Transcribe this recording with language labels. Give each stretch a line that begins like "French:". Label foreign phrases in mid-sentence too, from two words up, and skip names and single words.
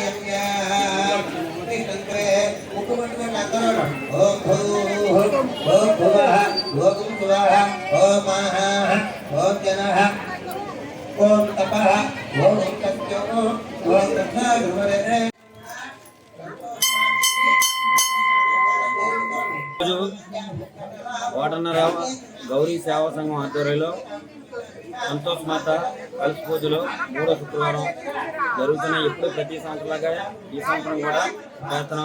Sanskrit: नमः मुकुटमण्डलं नतरम् ओम भूः ओम भुवः ओम सुवः ओम महः ओम जनः ओम तपः ओम सत्यो ओम तथागुरुवरे।
Telugu: కోటనర్వ గౌరీ సేవా సంఘం ఆధ్వర్యంలో సంతోష్ మాత కలశ పూజలు 3వ శుక్రవారం జరుగుతున్నాయి. ఎప్పుడు ప్రతి సంవత్సరంలాగా ఈ సంవత్సరం కూడా చేస్తున్నాం.